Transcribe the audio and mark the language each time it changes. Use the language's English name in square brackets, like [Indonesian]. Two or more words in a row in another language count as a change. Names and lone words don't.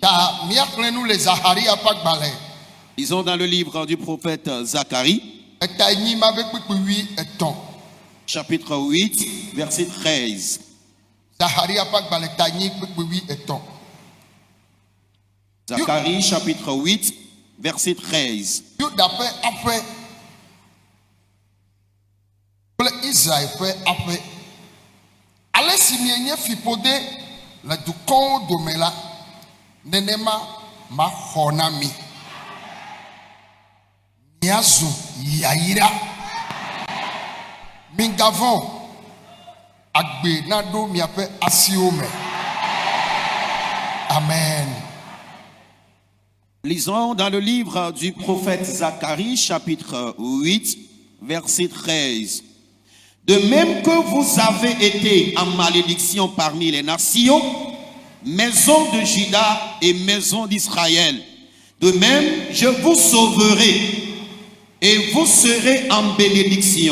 [French] Disons dans le livre du prophète Zacharie, chapitre 8, verset 13. Zacharie chapitre 8, verset 13. [Ewe] Yuda ƒe aƒe kple Israel ƒe aƒe. Ale si mienye fiƒode le dukɔwo dome la, nenema maxɔ na mi. Miazu yayira. Mingavɔ agbe naɖo miaƒe asiwo me. Amen. [French] Lisons dans le livre du prophète Zacharie, chapitre 8, verset 13. De même que vous avez été en malédiction parmi les nations, maison de Juda et maison d'Israël, de même je vous sauverai et vous serez en bénédiction.